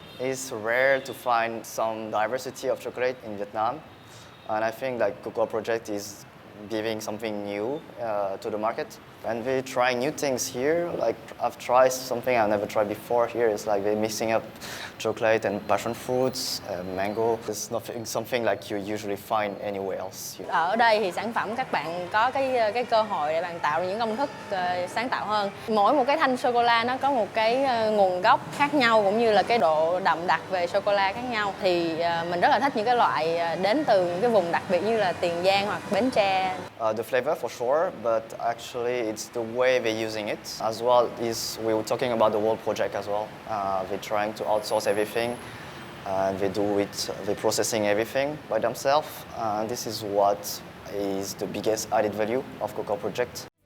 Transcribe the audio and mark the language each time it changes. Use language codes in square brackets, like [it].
[en] It's rare to find some diversity of chocolate in Vietnam, and I think like Cocoa Project is giving something new to the market. And we're trying new things here. Like I've tried something I've never tried before here. It's like they're mixing up chocolate and passion fruits, mango. It's something like you usually find anywhere else. [vi] Ở đây thì sản phẩm các bạn có cái cơ hội để bạn tạo ra những công thức sáng tạo hơn. Mỗi một cái thanh sô cô la nó có một cái nguồn gốc khác nhau cũng như là cái độ đậm đặc về sô cô la khác nhau. Thì mình rất là thích những cái loại đến từ những cái vùng đặc biệt như là Tiền Giang hoặc Bến Tre. [en] The flavor for sure, but actually it's the way they're using it as well. We were talking about the whole project as well. They're trying to outsource everything, and they're processing everything by themselves. This is what is the biggest added value of Cocoa Project.